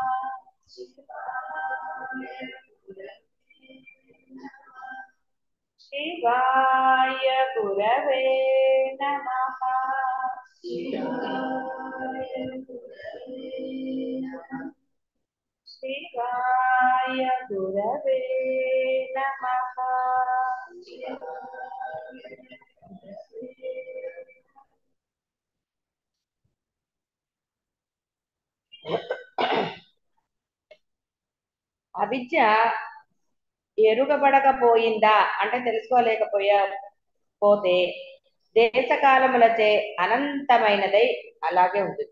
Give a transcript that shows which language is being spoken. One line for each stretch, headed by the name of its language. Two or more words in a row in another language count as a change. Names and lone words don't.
Sanskrit: शिवाय गुरवे नमः। शिवाय गुरवे नमः। शिवाय गुरवे नमः। शिवाय गुरवे नमः।
Telugu: అవిద్య ఎరుగబడకపోయిందా అంటే పోతే దేశకాలములచే అనంతమైనదై అలాగే ఉంటుంది.